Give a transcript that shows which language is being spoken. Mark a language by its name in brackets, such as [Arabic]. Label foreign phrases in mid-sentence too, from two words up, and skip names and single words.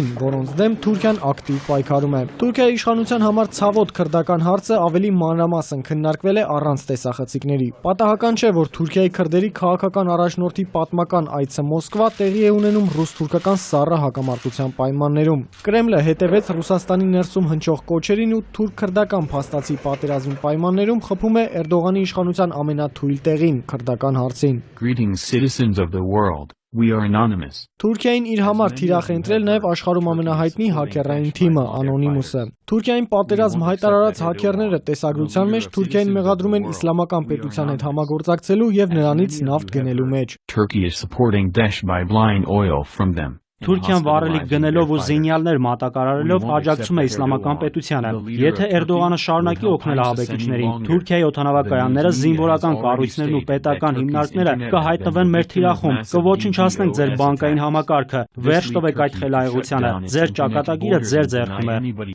[Armenian] որոնց դեմ Թուրքիան ակտիվ պայքարում է։ Թուրքիայի իշխանության համար ցավոտ քրդական հարցը ավելի մանրամասն քննարկվել է առանց տեսախցիկների։ Պատահական չէ, որ Թուրքիայի քրդերի քաղաքական առաջնորդի պատմական այցը Մոսկվա տեղի է ունենում ռուս-թուրքական սառը հակամարտության պայմաններում։ Կրեմլը հետևեց Ռուսաստանի ներսում հնչող կոչերին ու թուրք-քրդական փաստացի պատերազմի պայմաններում խփում է Էրդողանի իշխանության ամենաթույլ տեղին քրդական հարցին։ [English] Greetings citizens of the world. We are anonymous. [Armenian] Թուրքիային իր համար թիրախ է ընտրել նաև աշխարհում ամենահայտնի հաքերային թիմը Անոնիմուսը։ Թուրքիային պատերազմ հայտարարած հաքերները տեսագրության մեջ Թուրքիային մեղադրում են իսլամական պետության հետ համագործակցելու եւ նրանից նավթ գնելու մեջ։ [English] Turkey is supporting Daesh by buying oil from them. [Armenian] Թուրքիան վառելիք գնելով ու զինյալներ մատակարարելով աջակցում է իսլամական պետությանը։ Եթե Էրդողանը շարունակի օգնել ահաբեկիչներին, Թուրքիայի օդանավակայանները, զինվորական կառույցներն ու պետական հիմնարկները կհայտնվեն մեր թիրախում, կոչնչացնենք ձեր բանկային համակարգը, վերջ տվեք այդ խելայողությանը, ձեր ճակատագիրը ձեր ձեռքում է։